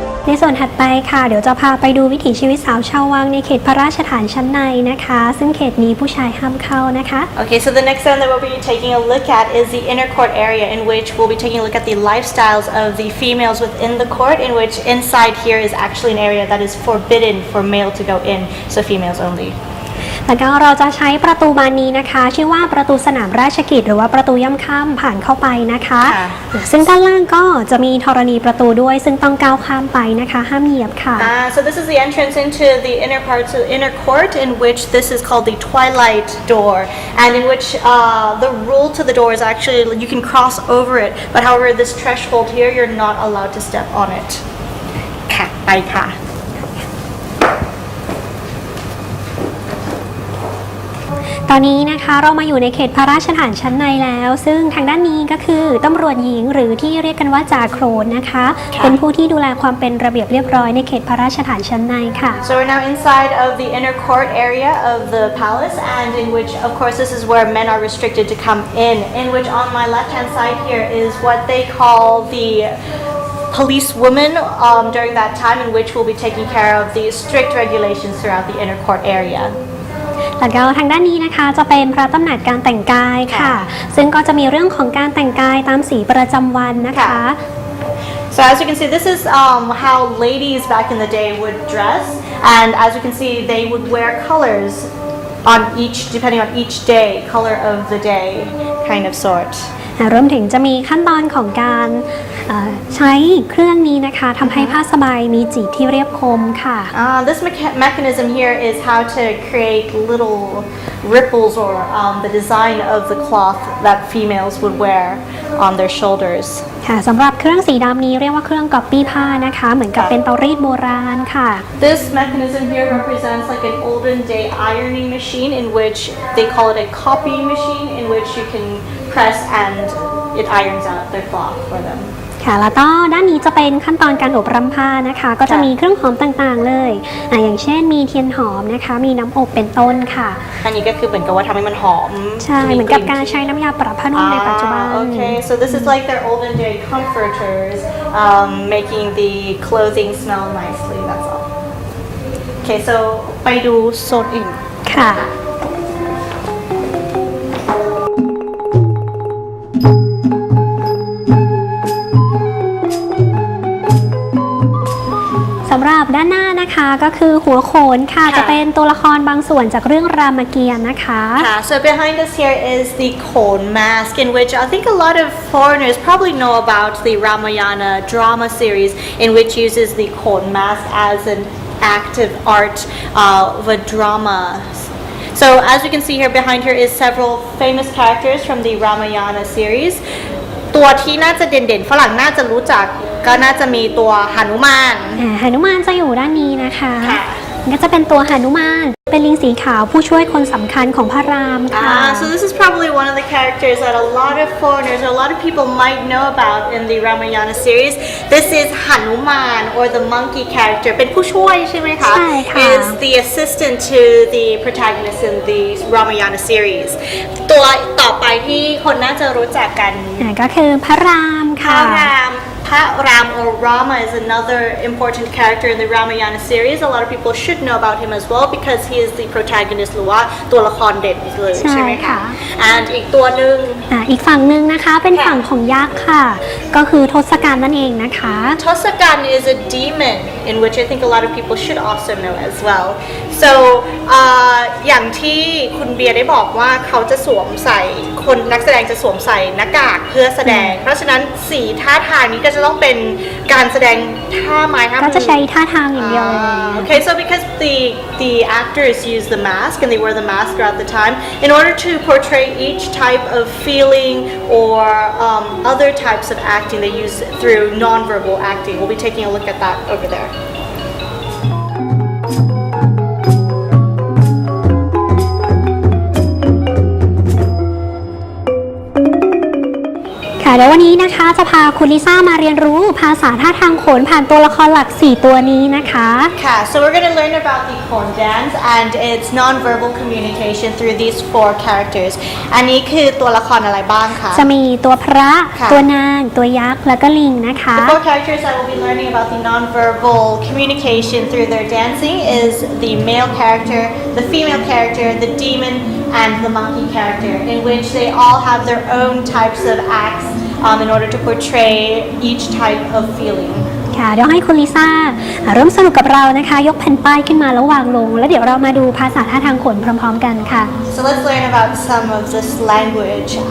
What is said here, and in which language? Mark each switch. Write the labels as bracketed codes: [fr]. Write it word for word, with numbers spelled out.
[th] ในส่วนถัดไปค่ะเดี๋ยวจะพาไปดูวิถีชีวิตสาวชาววังในเขตพระราชฐานชั้นในนะคะ ซึ่งเขตนี้ผู้ชายห้ามเข้านะคะ [en] Okay, so the next zone that we'll be taking a look at is the inner court area, in which we'll be taking a look at the lifestyles of the females within the court, in which inside here is actually an area that is forbidden for male to go in, so females only. [th] แล้วก็เราจะใช้ประตูบานนี้นะคะชื่อว่าประตูสนามราชกิจหรือว่าประตูย่ำค่ำผ่านเข้าไปนะคะ ค่ะ ซึ่งด้านล่างก็จะมีธรณีประตูด้วยซึ่งต้องก้าวข้ามไปนะคะห้ามเหยียบค่ะ [en] Uh, so this is the entrance into the inner parts of inner court, in which this is called the twilight door, and in which uh, the rule to the door is actually you can cross over it, but however this threshold here you're not allowed to step on it. [th] ค่ะไปค่ะ ตอนนี้นะคะเรามาอยู่ในเขตพระราชฐานชั้นในแล้ว ซึ่งทางด้านนี้ก็คือตำรวจหญิงหรือที่เรียกกันว่าจ่าโครนนะคะ เป็นผู้ที่ดูแลความเป็นระเบียบเรียบร้อยในเขตพระราชฐานชั้นในค่ะ [en] So we're now inside of the inner court area of the palace, and in which, of course, this is where men are restricted to come in. In which, on my left-hand side here is what they call the police woman um, during that time, in which we'll be taking care of the strict regulations throughout the inner court area. [th] แล้วก็ทางด้านนี้นะคะจะเป็นพระตำหนักการแต่งกายค่ะ ค่ะ ซึ่งก็จะมีเรื่องของการแต่งกายตามสีประจำวันนะคะ [en] ค่ะ So as you can see, this is um, how ladies back in the day would dress, and as you can see, they would wear colors on each, depending on each day, color of the day, kind of sort. [th] อ่ารวมถึงจะมีขั้นตอนของการเอ่อใช้เครื่องนี้นะคะทำให้ผ้าสบายมีจีบที่เรียบคมค่ะ [en] Uh, this mecha- mechanism here is how to create little ripples or um, the design of the cloth that females would wear on their shoulders. [th] ค่ะสำหรับเครื่องสีดำนี้เรียกว่าเครื่องก๊อปปี้ผ้านะคะ เหมือนกับเป็นเตารีดโบราณค่ะ [en] This mechanism here represents like an olden day ironing machine, in which they call it a copying machine, in which you can press and it irons out their cloth for them. [th] ค่ะแล้วก็ด้านนี้จะเป็นขั้นตอนการอบรำผ้านะคะ ก็จะ ค่ะ มีเครื่องหอมต่างๆเลยอ่ะอย่างเช่นมีเทียนหอมนะคะ มีน้ำอบเป็นต้นค่ะ อันนี้ก็คือเหมือนกับว่าทำให้มันหอม ใช่เหมือนกับการใช้น้ำยาปรับผ้านุ่มในปัจจุบัน [en] Ah, okay, so this is like their olden day comforters, um, making the clothing smell nicely. That's all. Okay, so [th] ไปดูโซนอื่น ค่ะ สำหรับด้านหน้านะคะก็คือหัวโขนค่ะ ค่ะ จะเป็นตัวละครบางส่วนจากเรื่องรามเกียรติ์นะคะ [en] Yeah, so behind us here is the Khon mask, in which I think a lot of foreigners probably know about the Ramayana drama series, in which uses the Khon mask as an active art uh, of a drama. So as you can see here, behind here is several famous characters from the Ramayana series. [th] ตัวที่น่าจะเด่นๆฝรั่งน่าจะรู้จักก็น่าจะมีตัวหนุมาน อ่าหนุมานจะอยู่ด้านนี้นะคะ ค่ะ ก็จะเป็นตัวหนุมาน เป็นลิงสีขาวผู้ช่วยคนสำคัญของพระรามค่ะ [en] Ah, so this is probably one of the characters that a lot of foreigners or a lot of people might know about in the Ramayana series. This is Hanuman, or the monkey character. [th] เป็นผู้ช่วยใช่ไหมคะ ใช่ค่ะ [en] Is the assistant to the protagonist in the Ramayana series. [th] ตัวต่อไปที่คนน่าจะรู้จักกัน อ่าก็คือพระราม พ ค่ะ ระรามพระราม [en] or Rama is another important character in the Ramayana series. A lot of people should know about him as well because he is the protagonist [th] หรือว่าตัวละครเด่นอีกเลย ใช่ ใช่ไหมคะ ค่ะ and อีกตัวหนึ่ง อ่าอีกฝั่งหนึ่งนะคะเป็น ค่ะ ฝั่งของยักษ์ค่ะ ก็คือทศกัณฐ์นั่นเองนะคะ [en] Tosakan is a demon, in which I think a lot of people should also know as well. [th] So, uh, อย่างที่คุณเบียร์ได้บอกว่าเขาจะสวมใส่คนนักแสดงจะสวมใส่หน้ากากเพื่อแสดง เพราะฉะนั้นสีท่าทางนี้ก็จะต้องเป็นการแสดงท่าไม้ท่ามือ ก็จะใช้ท่าทางอย่างเดียวเลย [en] Ah, okay, so because the the actors use the mask and they wear the mask throughout the time, in order to portray each type of feeling or um, other types of acting, they use it through nonverbal acting. We'll be taking a look at that over there. [th] ค่ะ เดี๋ยววันนี้นะคะจะพาคุณลิซ่ามาเรียนรู้ภาษาท่าทางโขนผ่านตัวละครหลัก สี่ ตัวนี้นะคะ [en] Okay, so we're going to learn about the Khon dance and its non-verbal communication through these four characters. [th] อันนี้คือตัวละครอะไรบ้างคะ จะมีตัวพระ ค่ะ ตัวนาง ตัวยักษ์ แล้วก็ลิงนะคะ [en] The four characters that we'll be learning about the non-verbal communication through their dancing is the male character, the female character, the demon, and the monkey character, in which they all have their own types of acts um, in order to portray each type of feeling. [th] ค่ะเดี๋ยวให้คุณลิซ่าอ่าร่วมสนุกกับเรานะคะ ยกแผ่นป้ายขึ้นมาแล้ววางลง แล้วเดี๋ยวเรามาดูภาษาท่าทางโขนพร้อม ๆ กันค่ะ [en] So let's learn about some of this language.